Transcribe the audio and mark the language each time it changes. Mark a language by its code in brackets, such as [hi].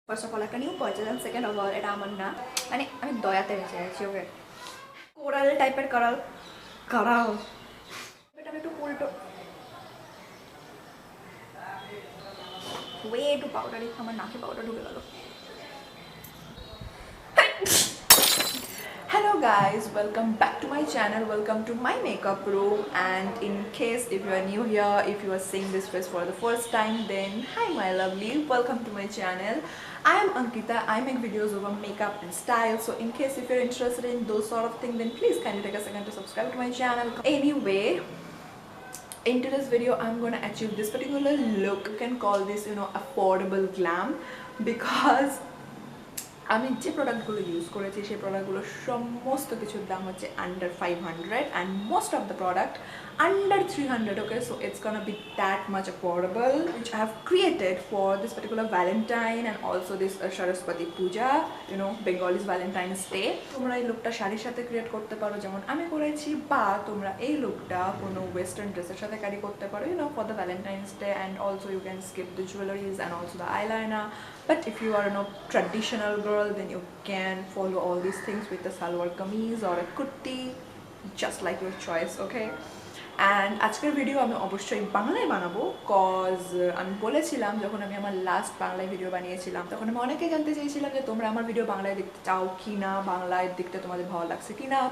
[en] first of all [bn] একটা new purchase and [en] second of all [bn] এটা আমার না, মানে আমি দয়াতে বেঁচে আছি। ওকে, কোরাল টাইপের করাল করাল এটা আমি একটু উল্টো ওয়ে একটু পাউডারি, আমার নাকে পাউডার ঢুকে গেল। [en] Hello guys, welcome back to my channel, welcome to my makeup room. And in case if you are new here, if you are seeing this face for the first time, then hi my lovely, welcome to my channel. I am Ankita. I make videos over makeup and style, so in case if you're interested in those sort of things, then please kindly take a second to subscribe to my channel. Anyway, in today's video I'm going to achieve this particular look. You can call this, affordable glam, because [bn] আমি যে প্রোডাক্টগুলো use করেছি সেই প্রোডাক্টগুলোর সমস্ত কিছুর দাম হচ্ছে [en] Under 500 and most of the product under 300. Okay, so it's gonna be that much affordable, which I have created for this particular Valentine and also this Saraswati Puja, Bengalis Valentine's Day. [bn] তোমরা এই লুকটা শাড়ির সাথে create করতে পারো যেমন আমি করেছি, বা তোমরা এই লুকটা কোনো ওয়েস্টার্ন ড্রেসের সাথে ক্যারি করতে পারো, [en] for the Valentine's Day, and also you can skip the jewelries and also the eyeliner. But if you are a traditional girl, then you can follow all these things with the salwar kameez or a kurti, just like your choice. [bn] Okay, and আজকের video আমি অবশ্যই বাংলায় বানাবো, cause আমি বলেছিলাম যখন আমি আমার লাস্ট বাংলায় ভিডিও বানিয়েছিলাম তখন আমি অনেকেই জানতে চেয়েছিলাম যে তোমরা আমার ভিডিও বাংলায় দেখতে চাও কি না, বাংলায় দেখতে তোমাদের ভালো লাগছে কি না।